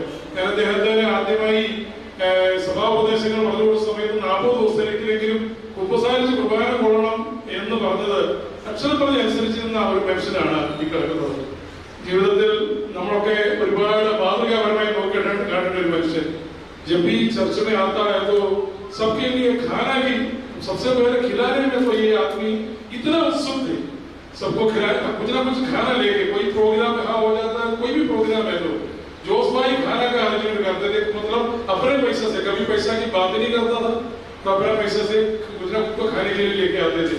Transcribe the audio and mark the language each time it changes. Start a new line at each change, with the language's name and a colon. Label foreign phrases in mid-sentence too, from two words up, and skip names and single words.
Malayalam: ഞാൻ അദ്ദേഹത്തെ ആദ്യമായി സഭാപദേശങ്ങൾ പറഞ്ഞു കൊടുത്ത സമയത്ത് 40 ദിവസത്തിലെങ്കിലും കുമ്പസാരിച്ച് കുർബാന കൊള്ളണം എന്ന് പറഞ്ഞത് അക്ഷരപ്രതി അനുസരിച്ചിരുന്ന ഒരു മനുഷ്യനാണ് ഈ കിടക്കുന്നത്. ജീവിതത്തിൽ നമ്മളൊക്കെ ഒരുപാട് മാതൃകാപരമായി കാണേണ്ട ഒരു മനുഷ്യൻ.
Hindi: जब भी चर्च में आता है तो सबके लिए खाना की सबसे पहले खिलाने में तो ये आदमी इतना उत्सुक थे, सबको खिलाना, कुछ ना कुछ खाना लेके। कोई प्रोग्राम हो जाता है, कोई भी प्रोग्राम है तो जोश भाई खाना का अरेंजमेंट करते थे, मतलब अपने पैसे से, कभी पैसा की बात नहीं करता था, तो अपने पैसे से कुछ ना कुछ खाने के लिए लेके आते थे।